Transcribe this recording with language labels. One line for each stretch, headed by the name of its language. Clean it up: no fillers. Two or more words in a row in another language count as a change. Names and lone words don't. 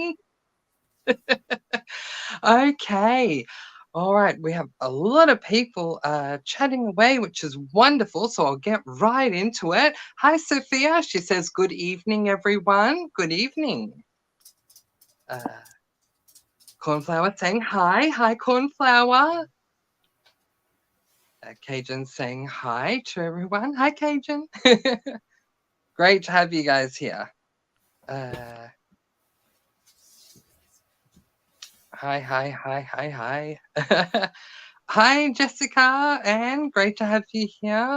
English: Stormy. Okay. All right. We have a lot of people chatting away, which is wonderful. So I'll get right into it. Hi, Sophia. She says, good evening, everyone. Good evening. Uh, Cornflower saying hi. Hi, Cornflower. Cajun saying hi to everyone. Hi, Cajun. Great to have you guys here. Hi, hi, hi, hi, hi. Hi, Jessica, and great to have you here.